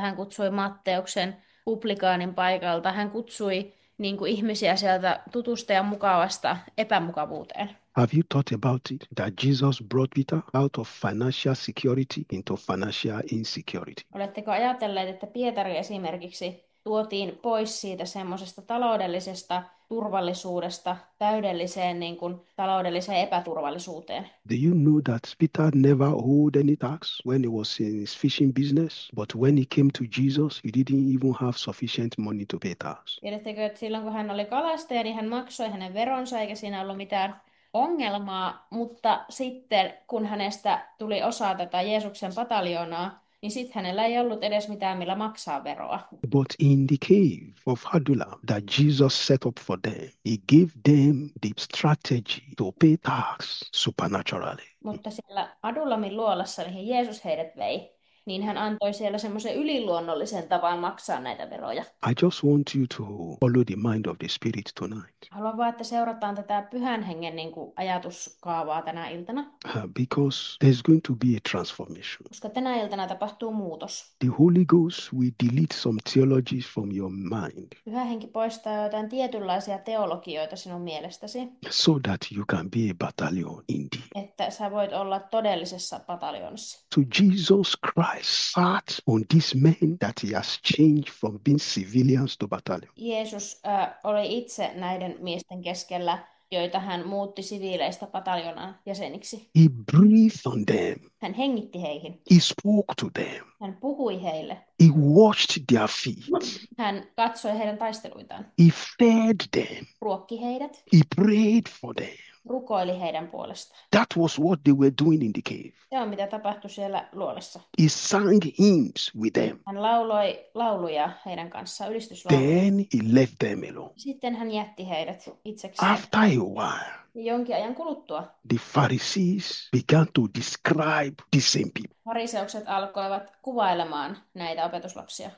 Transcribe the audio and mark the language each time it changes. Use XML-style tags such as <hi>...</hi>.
<fi>Hän kutsui Matteuksen publikaanin paikalta. Hän kutsui ihmisiä sieltä tutusta ja mukavasta epämukavuuteen.</fi> <en>Have you thought about it? That Jesus brought Peter out of financial security into financial insecurity.</en> <fi>Oletteko ajatelleet, että Pietari esimerkiksi tuotiin pois siitä semmoisesta taloudellisesta turvallisuudesta täydelliseen taloudelliseen epäturvallisuuteen?</fi> <en>Do you know that Peter never owed any tax when he was in his fishing business? But when he came to Jesus, he didn't even have sufficient money to pay tax.</en> <fi>Tiedättekö, että silloin kun hän oli kalastaja, niin hän maksoi hänen veronsa eikä siinä ollut mitään ongelmaa, mutta sitten kun hänestä tuli osa tätä Jeesuksen pataljoonaa, niin sitten hänellä ei ollut edes mitään, millä maksaa veroa.</fi> <en>But in the cave of Adullam that Jesus set up for them, he gave them the strategy to pay tax supernaturally.</en> <fi>Mutta siellä Adulamin luolassa, mihin Jeesus heidät vei, niin hän antoi siellä semmoisen yliluonnollisen tavan maksaa näitä veroja.</fi> <en>I just want you to follow the mind of the Spirit tonight.</en> <fi>Haluan vaan, että seurataan tätä pyhän hengen niin kuin ajatuskaavaa tänä iltana,</fi> <en>Because there's going to be a transformation.</en> <fi>koska tänä iltana tapahtuu muutos.</fi> <en>The Holy Ghost will delete some theologies from your mind</en> <fi>Pyhä henki poistaa jotain tietynlaisia teologioita sinun mielestäsi,</fi> <en>so that you can be a battalion indeed.</en> <fi>että sä voit olla todellisessa pataljoonassa.</fi> <en>So Jesus Christ sat on these men that he has changed from being civilians to battalion.</en> <fi>Jeesus oli itse näiden miesten keskellä, joita hän muutti siviileistä pataljonan jäseniksi.</fi> <en>He breathed on them.</en> <fi>Hän hengitti heihin.</fi> <en>He spoke to them.</en> <fi>Hän puhui heille.</fi> <en>He washed their feet.</en> <fi>Hän katsoi heidän taisteluitaan.</fi> <en>He fed them.</en> <fi>Ruokki heidät.</fi> <en>He prayed for them.</en> <fi>Rukoili heidän puolestaan.</fi> <en>That was what they were doing in the cave.</en> <fi>Se on mitä tapahtui siellä luolassa.</fi> <en>He sang hymns with them.</en> <fi>Hän lauloi lauluja heidän kanssaan, ylistyslauluja.</fi> <en>Then he left them alone.</en> <fi>Sitten hän jätti heidät itsekseen.</fi> <en>After a while,</en> <fi>Ja jonkin ajan kuluttua</fi> <en>the Pharisees began to describe the same people.</en> <fi>fariseukset alkoivat kuvailemaan näitä opetuslapsia.</fi>